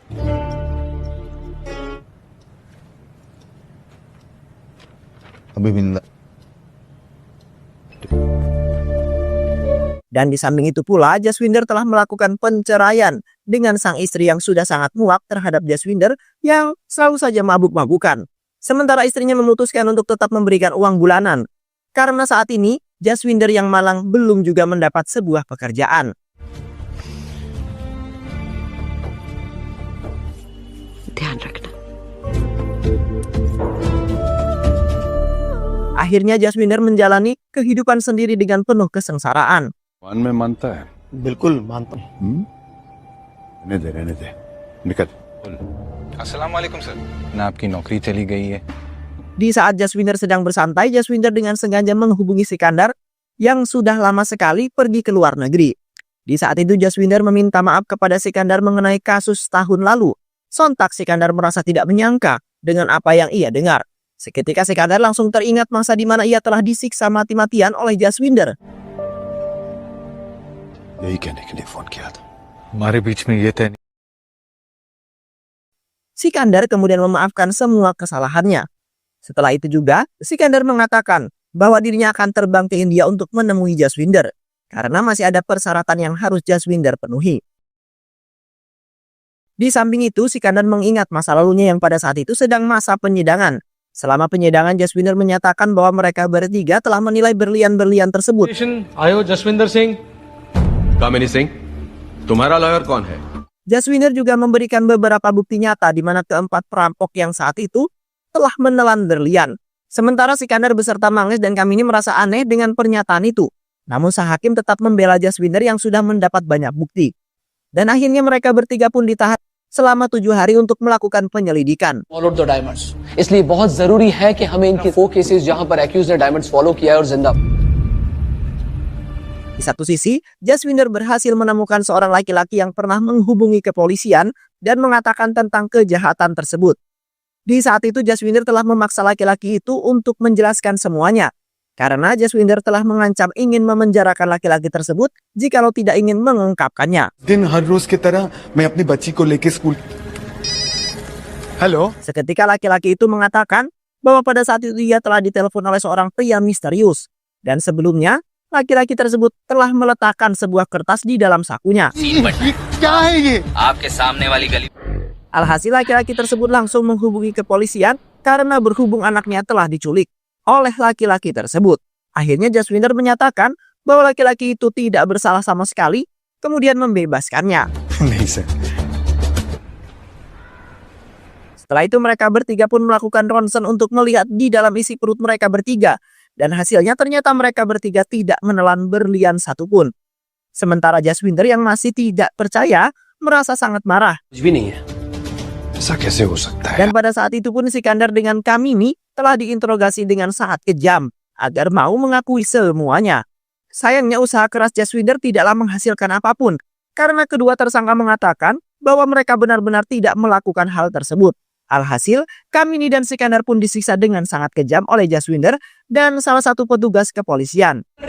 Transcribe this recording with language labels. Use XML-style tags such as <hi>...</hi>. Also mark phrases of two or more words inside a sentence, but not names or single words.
<id>Dan di samping itu pula, Jaswinder telah melakukan penceraian dengan sang istri yang sudah sangat muak terhadap Jaswinder yang selalu saja mabuk-mabukan. Sementara istrinya memutuskan untuk tetap memberikan uang bulanan. Karena saat ini, Jaswinder yang malang belum juga mendapat sebuah pekerjaan.</id> <hi>ध्यान रखना।</hi> <id>Akhirnya Jaswinder menjalani kehidupan sendiri dengan penuh kesengsaraan.</id> <hi>वन में मानता है बिल्कुल मानता हूँ। रहने दे निकल अस्सलाम वालेकुम सर ना आपकी नौकरी चली गई है</hi> <id>Di saat Jaswinder sedang bersantai, Jaswinder dengan sengaja menghubungi Sikandar yang sudah lama sekali pergi ke luar negeri. Di saat itu Jaswinder meminta maaf kepada Sikandar mengenai kasus tahun lalu. Sontak Sikandar merasa tidak menyangka dengan apa yang ia dengar. Seketika Sikandar langsung teringat masa di mana ia telah disiksa mati-matian oleh Jaswinder.</id> <hi>यही कहने के लिए फोन किया था हमारे बीच में ये तय</hi> <id>Sikandar kemudian memaafkan semua kesalahannya. Setelah itu juga, Sikandar mengatakan bahwa dirinya akan terbang ke India untuk menemui Jaswinder karena masih ada persyaratan yang harus Jaswinder penuhi. Di samping itu, Sikandar mengingat masa lalunya yang pada saat itu sedang masa penyidangan. Selama penyidangan, Jaswinder menyatakan bahwa mereka bertiga telah menilai berlian-berlian tersebut.</id> <hi>आयो जसविंदर सिंह कामिनी सिंह तुम्हारा लॉयर कौन है</hi> <id>Jaswinder juga memberikan beberapa bukti nyata di mana keempat perampok yang saat itu telah menelan berlian. Sementara Sikandar beserta Manggis dan Kamini merasa aneh dengan pernyataan itu. Namun sang hakim tetap membela Jaswinder yang sudah mendapat banyak bukti. Dan akhirnya mereka bertiga pun ditahan selama 7 hari untuk melakukan penyelidikan.</id> <en>followed the diamonds</en> <hi>इसलिए बहुत जरूरी है कि हमें इनके 4 केसेस जहां पर एक्यूज ने</hi> <en>diamonds follow</en> <hi>किया है और जिंदा।</hi> <id>Di satu sisi, Jaswinder berhasil menemukan seorang laki-laki yang pernah menghubungi kepolisian dan mengatakan tentang kejahatan tersebut. Di saat itu Jaswinder telah memaksa laki-laki itu untuk menjelaskan semuanya. Karena Jaswinder telah mengancam ingin memenjarakan laki-laki tersebut jikalau tidak ingin mengungkapkannya.</id> <hi>दिन हर रोज की तरह मैं अपनी बच्ची को लेके स्कूल हेलो</hi> <id>Seketika laki-laki itu mengatakan bahwa pada saat itu ia telah ditelepon oleh seorang pria misterius. Dan sebelumnya, laki-laki tersebut telah meletakkan sebuah kertas di dalam sakunya.</id> <hi>क्या है ये आपके सामने वाली गली</hi> <id>Alhasil laki-laki tersebut langsung menghubungi kepolisian karena berhubung anaknya telah diculik oleh laki-laki tersebut. Akhirnya Jaswinder menyatakan bahwa laki-laki itu tidak bersalah sama sekali, kemudian membebaskannya.</id> <hi>नहीं सर।</hi> <id>Setelah itu mereka bertiga pun melakukan ronsen untuk melihat di dalam isi perut mereka bertiga. Dan hasilnya ternyata mereka bertiga tidak menelan berlian satupun. Sementara Jaswinder yang masih tidak percaya merasa sangat marah.</id> <hi>ऐसा कैसे हो सकता है?</hi> <id>Dan pada saat itu pun Sikandar dengan Kamini telah diinterogasi dengan sangat kejam agar mau mengakui semuanya. Sayangnya usaha keras Jaswinder tidaklah menghasilkan apapun karena kedua tersangka mengatakan bahwa mereka benar-benar tidak melakukan hal tersebut. Alhasil, Kamini dan Sikandar pun disiksa dengan sangat kejam oleh Jaswinder dan salah satu petugas kepolisian.</id>